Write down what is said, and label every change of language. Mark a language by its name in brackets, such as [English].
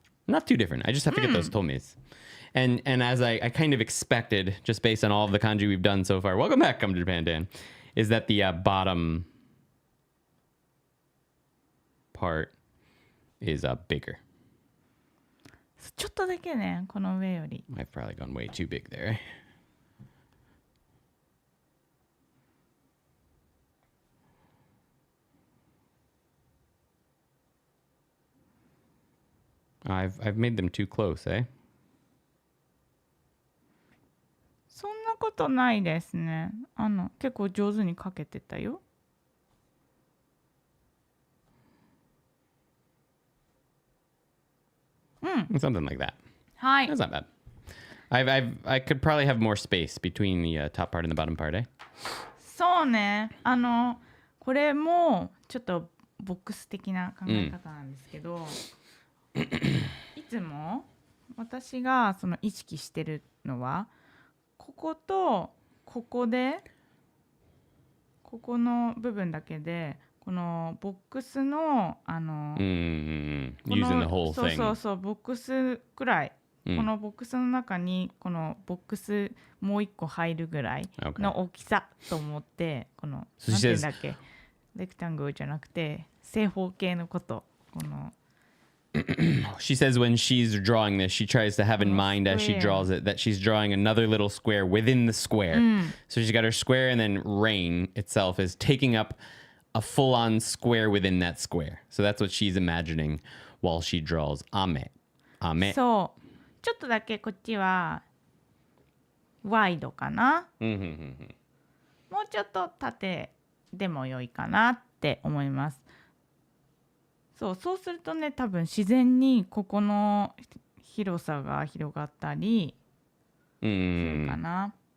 [English] Not too different. I just have to get those tomes. And as I kind of expected, just based on all of the kanji we've done so far, welcome back, Come to Japan, Dan, is that the bottom part is bigger. [Japanese] ちょっとだけね、この上より。 [English] I've probably gone way too big there. I've made them too close, eh? [Japanese] そんなことないですね。結構上手に描けてたよ。 [English] Something like that. Hi. That's not bad. I could probably have more space between the top part and the bottom part, eh? [Japanese] そうね。これもちょっとボックス的な考え方なんですけど、いつも私がその意識してるのは、こことここで、ここの部分だけで。このボックスの [English] using the whole thing. [Japanese] そうボックスくらい、このボックスの中にこのボックスもう一個入るぐらいの大きさと思って、このなんていうんだっけ、レクタングルじゃなくて正方形のこと、この [English] She says when she's drawing this, she tries to have in mind as she draws it that she's drawing another little square within the square. So she's got her square, and then rain itself is taking up a full-on square within that square. So that's what she's imagining while she draws ame. [Japanese] Ame. そうちょっとだけこっちはワイドかな。もうちょっと縦でも良いかなって思います。そうするとね、多分自然にここの広さが広がったりするかな。